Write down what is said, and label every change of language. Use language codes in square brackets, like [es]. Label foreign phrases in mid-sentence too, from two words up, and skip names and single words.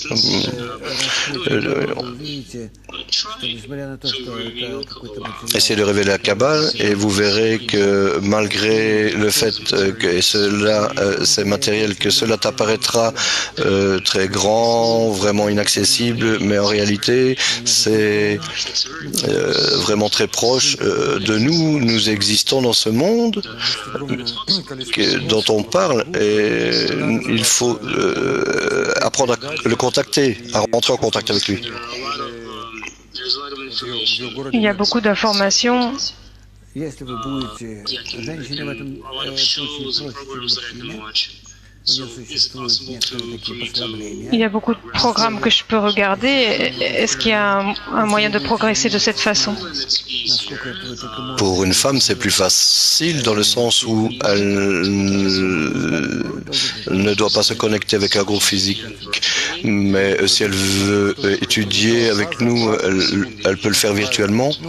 [fr] Essayez de révéler la Kabbale et vous verrez que malgré le fait que cela, c'est matériel, que cela t'apparaîtra très grand, vraiment inaccessible, mais en réalité, c'est vraiment très proche de nous. Nous existons dans ce monde dont on parle et il faut apprendre à le contacter, à rentrer en contact avec lui. Il y a beaucoup d'informations. [ru] Если вы будете, женщине в этом случае проще, чем мужчине. У нее существуют некоторые такие послабления. [fr] Il y a beaucoup de programmes que je peux regarder. Est-ce qu'il y a un moyen de progresser de cette façon? Pour une femme, c'est plus facile dans le sens où elle ne doit pas se connecter avec un groupe physique. Mais si elle veut étudier avec nous, elle peut le faire virtuellement.